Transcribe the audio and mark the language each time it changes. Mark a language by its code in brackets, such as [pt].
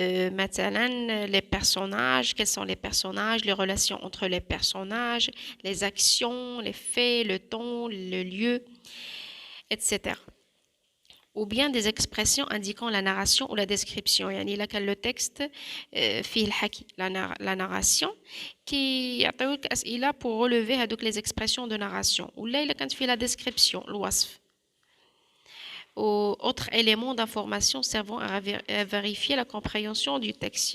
[fr] مثلا les personnages, quels sont les personnages, les relations entre les personnages, les actions, les faits, le temps, le lieu, etc. Ou bien des expressions indiquant la narration ou la description. [ar] يعني إلا كان [fr] le texte [ar] فيه الحكي [fr] la narration [ar] كيعطيوك أسئلة [fr] pour relever هادوك les expressions de narration. [ar] ولا إلا كانت فيه [fr] la description [ar] الوصف. [fr] Ou autres éléments d'information servant à vérifier la compréhension du texte.